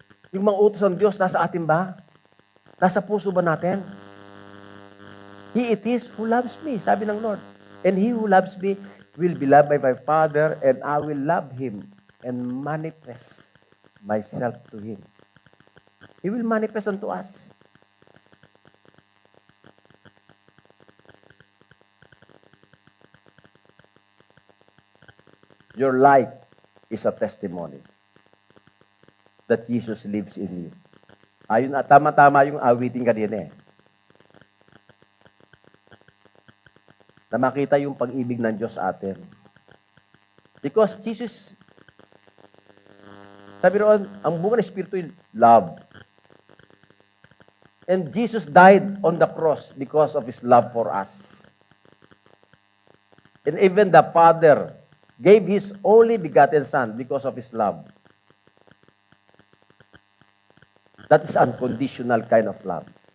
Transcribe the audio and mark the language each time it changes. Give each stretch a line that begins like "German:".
Filipino: Yung mga utos ng Diyos, nasa atin ba? Nasa puso ba natin?
English: He it is who loves me,
Filipino: sabi ng Lord.
English: And he who loves me will be loved by my Father, and I will love him and manifest myself to him. He will manifest unto us. Your life is a testimony that Jesus lives in you.
Filipino: Ayun, tama-tama yung awitin kanina na makita yung pag-ibig ng Diyos sa atin. Because Jesus, sabi roon, ang bunga ng Espiritu ay love.
English: And Jesus died on the cross because of His love for us. And even the Father gave His only begotten Son because of His love. That is unconditional kind of love.